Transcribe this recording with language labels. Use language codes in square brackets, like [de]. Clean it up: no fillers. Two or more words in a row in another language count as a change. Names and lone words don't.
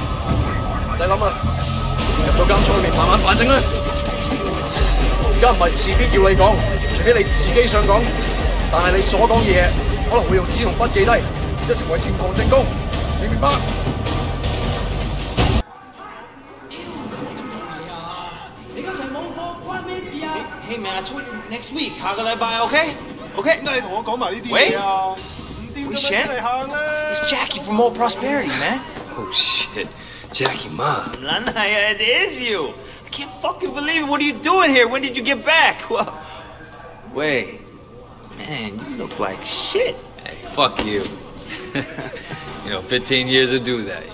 [yue] 唔使諗啦，入到監倉裏面慢慢反省啦。而家唔係事必要你講，除非你自己想講，但係你所講嘅嘢可能會用紙同筆記低，即係成為呈堂證供，你明白？ [en] Hey man, I told you next week. [yue] 下個禮拜 OK? OK? 點解你同我講埋呢啲嘢啊？唔掂咁樣出嚟行啦 [en] It's Jackie from Old Prosperity, man. Oh shit. Jackie Ma. Lanaya, it is you. I can't fucking believe it. What are you doing here? When did you get back? Well, wait. Man, you look like shit. Hey, fuck you. You know, 15 years to do that.